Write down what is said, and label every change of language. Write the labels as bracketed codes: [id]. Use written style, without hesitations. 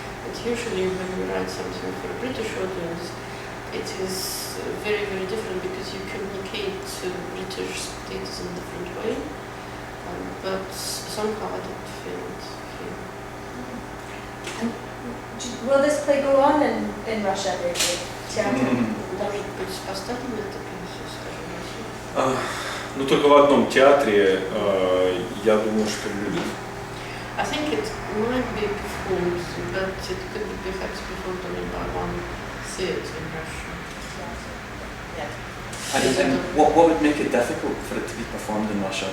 [en] But usually when you write something for a British audience, it is very, very different because you communicate to British status in a different way. But somehow I didn't feel it here. And will this play go on in Russia, Davey? [ru] Может быть, поставим это пьесу, скажем, Ну, только в одном театре, я думаю, что будет. [en] I think it might be performed, but it could be perhaps performed only by one theatre in Russia. And what would make it difficult for it to be performed in Russia?